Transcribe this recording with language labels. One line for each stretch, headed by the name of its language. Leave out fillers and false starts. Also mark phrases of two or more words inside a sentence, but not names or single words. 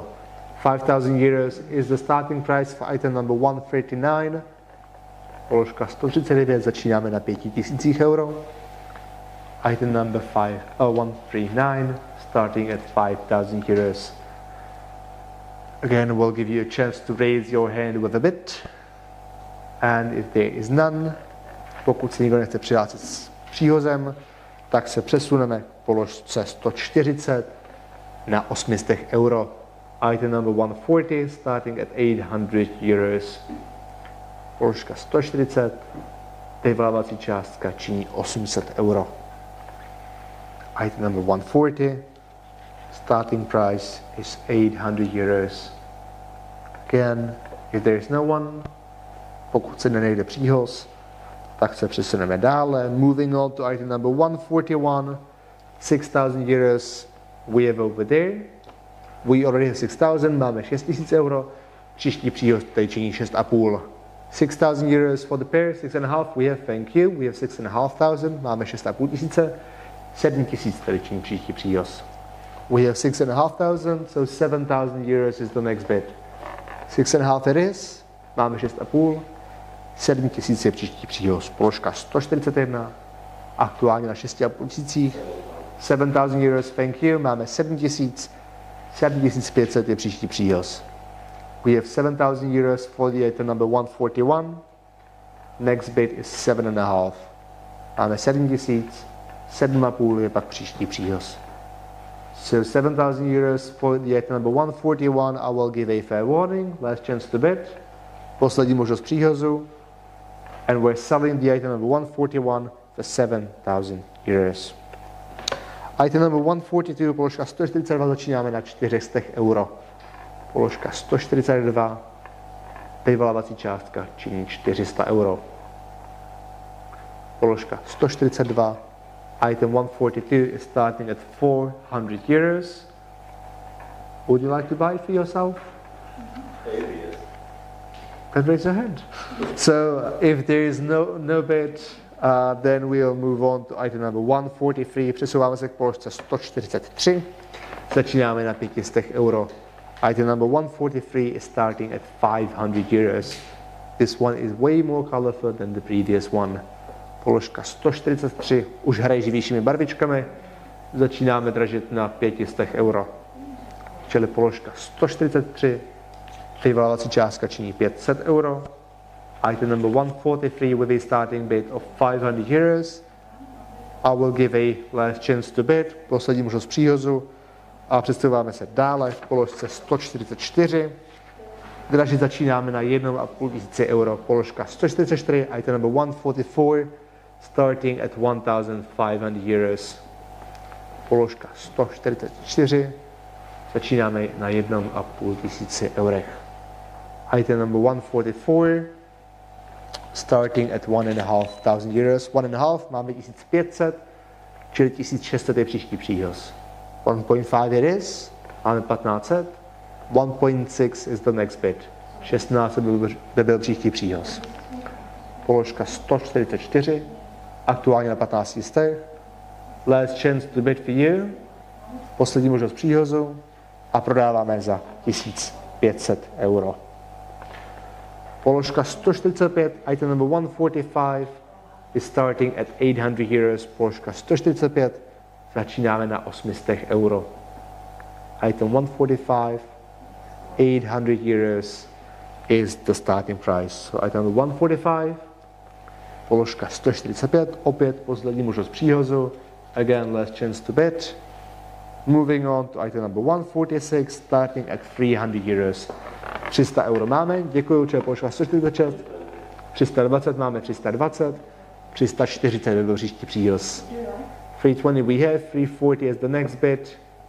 English: 5,000 euros is the starting price for item number 139.
Czech: Položka 139, začínáme na 5000 euro.
English: Item number 139, starting at 5,000 euros. Again, we'll give you a chance to raise your hand with a bid. And if there is none,
Czech: pokud se nikdo nechce přihlásit s příhozem, tak se přesuneme k položce 140 na 800 euro.
English: Item number 140, starting at 800 euros.
Czech: Položka 140, vyvolávací částka činí 800 euro.
English: Item number 140, starting price is 800 euros. Again, if there is no one,
Czech: pokud se nenajde příhoz, tak se přesuneme dále.
English: Moving on to item number 141, 6,000 euros. We have over there. We already have 6,000,
Czech: máme 6,000 euro. Příští příhoz tady činí 6,5.
English: 6,000 euros for the pair, 6,5 we have, thank you. We have 6,500,
Czech: máme 6,5 tisíce. 7,000 tady činí příští příhoz.
English: We have 6,500, so 7,000 euros is the next bid. 6,5 it is,
Czech: máme 6,5. 7,000 je příští příhoz. Položka 141, aktuálně na 6,5 tisících.
English: 7,000 euros, thank you,
Czech: máme 7,000. 7,500 je příští příhoz.
English: We have 7,000 euros for the item number 141. Next bid is 7,5.
Czech: Máme 7,000. 7,5 je pak příští příhoz.
English: So 7,000 euros for the item number 141. I will give a fair warning. Last chance to bid.
Czech: Poslední možnost příhozu.
English: And we're selling the item number 141 for 7,000 euros. Item number 142,
Czech: položka 142, začínáme na 400 euro. Položka 142, vyvolávací částka činí 400 euro. Položka 142,
English: item 142 is starting at 400 euros. Would you like to buy it for yourself? Then raise your hand. So if there is no bid, then we'll move on to item number 143.
Czech: Přesouváme se k položce 143. Začínáme na 500 euro.
English: Item number 143 is starting at 500 euros. This one is way more colorful than the previous one.
Czech: Položka 143 už hraje živějšími barvičkami. Začínáme dražit na 500 euro. Čili položka 143, vyvolávací částka činí 500 euro.
English: Item number 143 with a starting bid of 500 euros. I will give a last chance to bid,
Czech: poslední možnost příhozu. A přesouváme se dále v položce 144. Dražit začínáme na 1,5 tisíce euro. Položka 144,
English: item number 144, starting at 1,500 euros.
Czech: Položka 144, začínáme na 1,5 tisíce eurech.
English: Item number 144, starting at 1,500 euros.
Czech: 1,5 máme 1500, čili 1600 je příští příhoz.
English: 1,5 it is, máme 1500. 1,6 is the next bid.
Czech: 16 by byl příští příhoz. Položka 144, aktuálně na 15 jistech. Last chance to bid for you. Poslední možnost příhozu a prodáváme za 1500 euro. Položka 145,
English: item number 145 is starting at 800 euros.
Czech: Položka 145, začínáme na 800 euro.
English: Item 145, 800 euros is the starting price. So item number 145,
Czech: položka 145, opět poslední možnost příhozu.
English: Again, last chance to bid. Moving on to item number 146, starting at 300 euros.
Czech: 300 euro máme, děkuji, čili položka 146. 320 máme 320. 340 by byl příští příhoz.
English: 320 we have, 340 is the next bid.